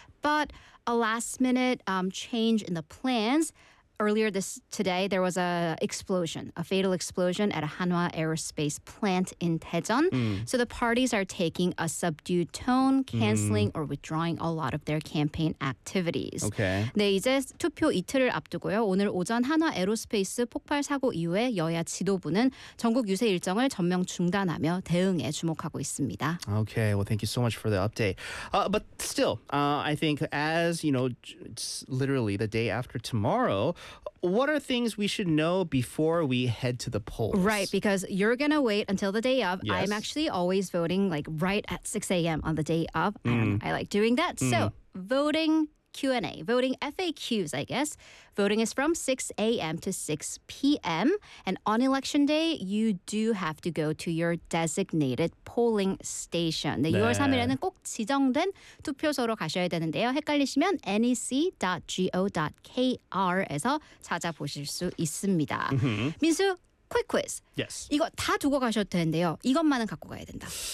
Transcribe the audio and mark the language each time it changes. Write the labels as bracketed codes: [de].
[en] But a last-minute change in the plans... Earlier today, there was a fatal explosion at a Hanwha Aerospace plant in Daejeon. Mm. So the parties are taking a subdued tone, canceling or withdrawing a lot of their campaign activities. Okay. [ko] 네, 이제 투표 이틀을 앞두고요. 오늘 오전 한화 에어로스페이스 폭발 사고 이후에 여야 지도부는 전국 유세 일정을 전면 중단하며 대응에 주목하고 있습니다. [en] Okay, well, thank you so much for the update. But still, I think as, you know, it's literally the day after tomorrow, what are things we should know before we head to the polls? Right, because you're going to wait until the day of. Yes. I'm actually always voting like right at 6 a.m. on the day of. I like doing that. Mm. So voting Q&A, voting FAQs, I guess. Voting is from 6 a.m. to 6 p.m. And on election day, you do have to go to your designated polling station. [ko] 네, 6월 3일에는 꼭 지정된 투표소로 가셔야 되는데요. 헷갈리시면 nec.go.kr에서 찾아보실 수 있습니다. [en] Mm-hmm. 민수, quick quiz. Yes. [ko] 이거 다 두고 가셔도 되는데요. 이것만은 갖고 가야 된다.